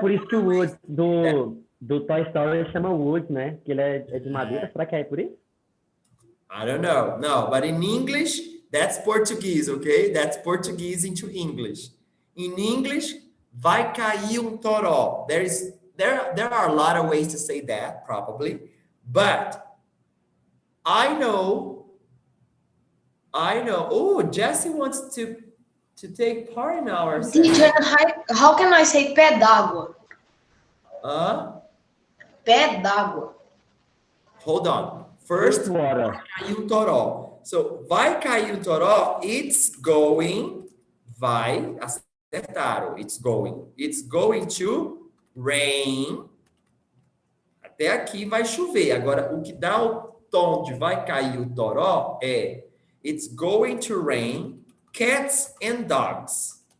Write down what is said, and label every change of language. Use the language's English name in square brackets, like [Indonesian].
[Portuguese] Por isso que o Wood do Toy Story chama Wood, né? Que ele é de madeira. Será que é por isso? [English] I don't know. No, but in English, that's Portuguese, okay? That's Portuguese into English. In English, [Portuguese] vai cair um toró. [English] There are a lot of ways to say that, probably. But I know. Oh, Jesse wants to take part in our session. Teacher, how can I say [Portuguese] pé d'água? Pé d'água. [English] Hold on. First, Water. [Portuguese] vai cair um toró. [English] So, [Portuguese] vai cair um toró, [English] it's going, [Portuguese] vai, acertaram, [English] it's going to rain. [Portuguese] Até aqui vai chover. Agora, o que dá o tom de vai cair o toró é [English] it's going to rain cats and dogs.